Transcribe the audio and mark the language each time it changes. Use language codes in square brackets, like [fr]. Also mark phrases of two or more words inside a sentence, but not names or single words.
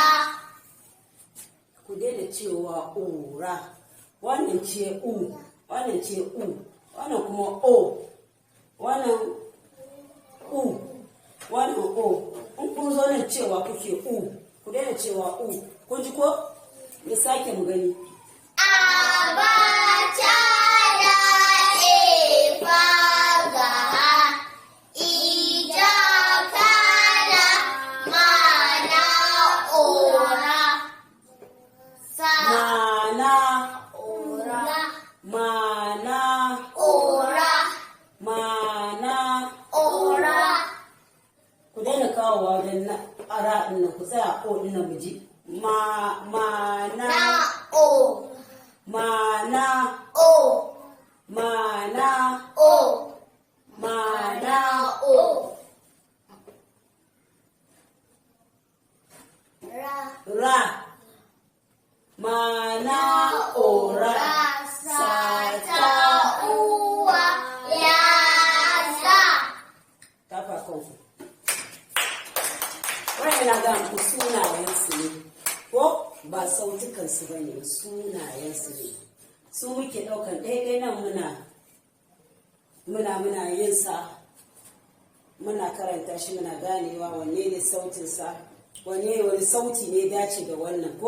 [ha] Ku daina cewa ora. Wannan ce u, wannan ce u, wannan kuma o, wannan u, wannan o. In kun zo nan cewa kuke u, ku daina cewa u. Kun ji ko? Ya sake mu gani. Abacada efagaha ijakala mana ora. Mana, Ora. mana, Ora. mana. Ora. Ku daina kawowa wajen na ara ɗin nan, ku tsaya o ɗin nan mu ji. Mana, Na o. mana, O. mana, O. mana. O. Ra. Ra. Mana ora. Sata uwa yaza. Tafa kanku. Wannan na ga muku sunayensu ne, ko ba sautukansu ba ne, sunayensu ne. Su muke ɗaukan ɗaiɗai nan muna yin sa, muna karanta shi muna ganewa wanne ne sautinsa, wani sauti ne dace da wannan ko?